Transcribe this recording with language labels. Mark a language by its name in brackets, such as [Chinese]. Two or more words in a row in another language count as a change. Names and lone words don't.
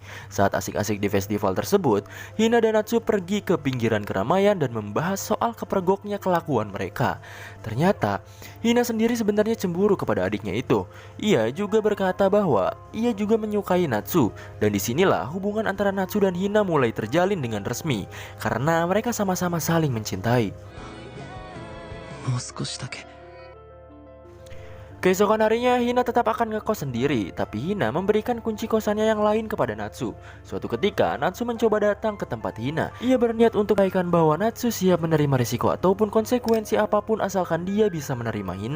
[Indonesian] Saat asik-asik di festival tersebut, Hina dan Natsu pergi ke pinggiran keramaian dan membahas soal kepergoknya kelakuan mereka. Ternyata, Hina sendiri sebenarnya cemburu kepada adiknya itu. Ia juga berkata bahwa ia juga menyukai Natsu, dan disinilah hubungan antara Natsu dan Hina mulai terjalin dengan resmi. Karena mereka sama-sama saling mencintai. [Japanese] もう少しだけ [Indonesian] Keesokan harinya Hina tetap akan ngekos sendiri, tapi Hina memberikan kunci kosannya yang lain kepada Natsu. Suatu ketika Natsu mencoba datang ke tempat Hina. Ia berniat untuk menyampaikan bahwa Natsu siap menerima risiko ataupun konsekuensi apapun asalkan dia bisa menerima Hina.